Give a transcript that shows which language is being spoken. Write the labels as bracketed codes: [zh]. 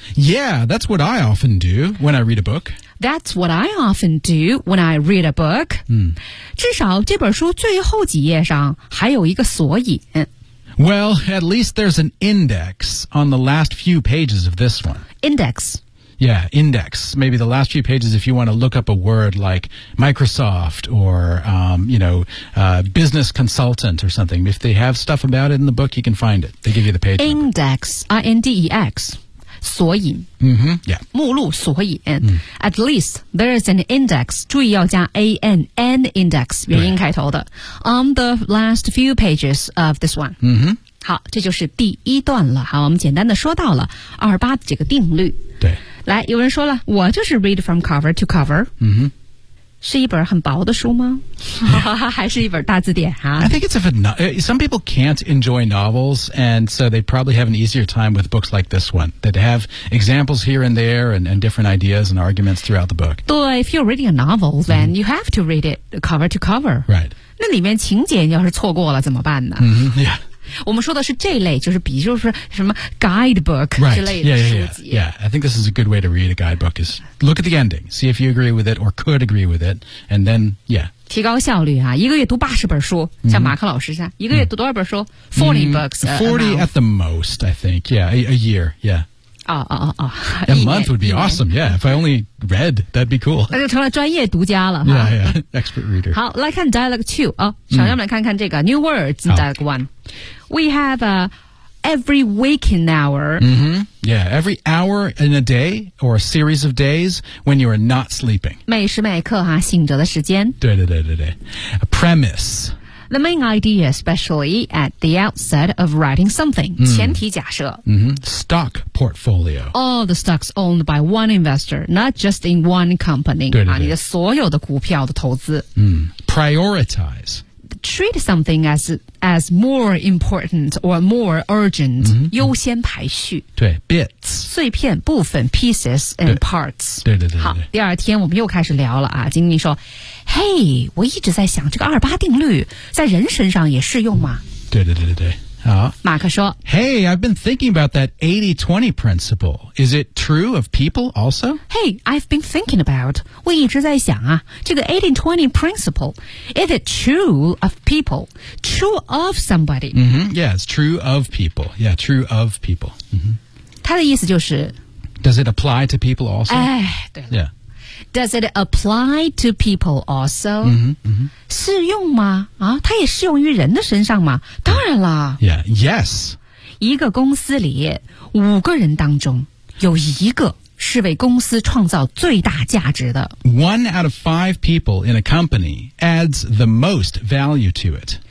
[en] Yeah, that's what I often do when I read a book That's what I often do when I read a book、 mm-hmm. [zh] 至少这本书最后几页上还有一个索引 [en] Well, at least there's an index on the last few pages of this one. Index. Yeah, index. Maybe the last few pages if you want to look up a word like Microsoft or, business consultant or something. If they have stuff about it in the book, you can find it. They give you the page index, number. Index, I-N-D-E-X. 索引、 mm-hmm, yeah. [zh] 目录索引、 [en] At least there is an index [zh] 注意要加 [en] AN An index [zh] 元音开头的 [en] On the last few pages of this one、 mm-hmm. [zh] 好这就是第一段了好我们简单的说到了二八的这个定律对来有人说了我就是 [en] read from cover to cover、 mm-hmm. [zh] 是一本很薄的书吗、 [en] yeah. [zh] 还是一本大字典、 [en] I think it's some people can't enjoy novels, and so they probably have an easier time with books like this one, that have examples here and there and different ideas and arguments throughout the book. 对, if you're reading a novel, then、mm-hmm. you have to read it cover to cover. Right. [zh] 那里面情节要是错过了怎么办呢、 [en] mm-hmm. Yeah. [zh] 我们说的是这类就是比如说什么 guidebook 之类的书籍 [en] right. Yeah, yeah, yeah. Yeah, I think this is a good way to read a guidebook is look at the ending, see if you agree with it or could agree with it, and then, yeah. [zh] 提高效率啊一个月读八十本书、mm-hmm. 像马克老师一样一个月读多少本书 40、mm-hmm. [en] books. 40 at the most, I think, yeah, a year, yeah. A month would be awesome, yeah. If I only read, that'd be cool. [zh] 那就成了专业读家了。 [en] Yeah, yeah, expert reader. [zh] 好，来看 dialogue 2啊，小样们看看这个 new words dialogue 1. [en] We have every waking hour. Mm-hmm. Yeah, every hour in a day or a series of days when you are not sleeping. [zh] 每时每刻哈，醒着的时间。对对对对对。 [en] A premise. The main idea, especially at the outset of writing something,、mm. [zh] 前提假设、 [en] mm-hmm. Stock portfolio. All the stocks owned by one investor, not just in one company. [zh] 对对对、你的所有的股票的投资、 [en] mm. Prioritize. Treat something as more important or more urgent,、 mm-hmm. [zh] 优先排序。对 bits. 碎片部分 [en] pieces and parts. [zh] 对对 对, 对, 对好第二天我们又开始聊了啊金妮说Hey, 我一直在想这个二八定律在人身上也适用吗对对对对对。马克说 [en] Hey, I've been thinking about that 80-20 principle. Is it true of people also? Hey, I've been thinking about, [zh] 我一直在想啊这个 [en] 80-20 principle. Is it true of people? True of somebody?、 Mm-hmm. Yeah, it's true of people. Yeah, true of people.、Mm-hmm. [zh] 他的意思就是 [en] Does it apply to people also? [zh] 哎对了。 [en] Yeah. Does it apply to people also? Mm-hmm, mm-hmm. [zh] 适用吗？啊，它也适用于人的身上吗？当然啦。 [en] Yeah, yes. [zh] 一个公司里五个人当中有一个是为公司创造最大价值的。 [en] One out of five people in a company adds the most value to it.